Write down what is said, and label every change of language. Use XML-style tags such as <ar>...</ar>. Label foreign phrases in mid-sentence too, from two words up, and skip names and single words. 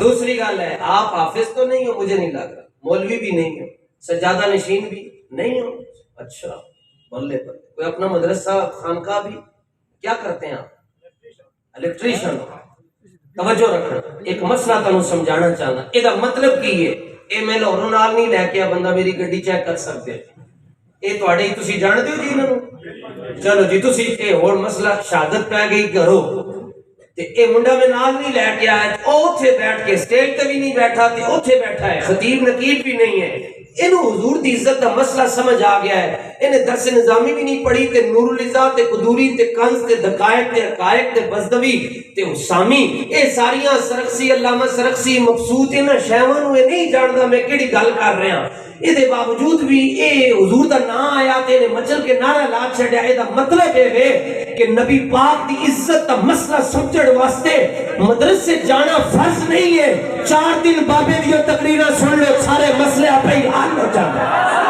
<ur>دوسری گل ہے آپ حافظ تو نہیں ہو، مجھے نہیں لگ رہا، مولوی بھی نہیں ہو، سجادہ نشین بھی نہیں ہو، اچھا بلے بلے، کوئی اپنا مدرسہ خانقاہ بھی، کیا کرتے ہیں آپ؟</ur> <pa>الیکٹریشن۔</pa> <ur>توجہ رکھنا، ایک مسئلہ تمہیں سمجھانا</ur> <pa>چاہنا، یہ مطلب کی ہے، اے میں لاہوروں نال نہیں لے کے بندہ میری گڈی چیک کر سکتے، اے تواڈے تسی جانتے ہو جی انہاں نوں، چلو جی تسی اے ہور مسئلہ شہادت پہ گئی کرو تے اے منڈا میں نال نہیں لے کے آیا، او اوتھے بیٹھ کے سٹیج تے بھی نہیں بیٹھا تے اوتھے بیٹھا ہے، خطیب نقیب بھی نہیں ہے، انہوں حضور دی عزت دا مسئلہ سمجھ آ گیا ہے، انہیں درس نظامی بھی نہیں پڑھی تے نور العزا تے قدوری تے کنز تے دقائق تے حقائق تے بزدوی تے حسامی، اے ساریاں سرخسی علامہ سرخسی مبسوط انہاں شیواں نوں اے نہیں جاندا میں کیڑی گل کر رہا، اے دے باوجود بھی اے حضور دا نام آیا تے انہیں مچل کے نعرہ لا چھڑیا، اے دا مطلب ہے کہ نبی پاک دی عزت دا مسئلہ سمجھڑ واسطے مدرسے جانا فرض نہیں ہے، 4 دن بابے دیو تقریرہ سن لو</pa> <ur>سارے مسئلے آپ ہی حل ہو جاتے ہیں۔</ur>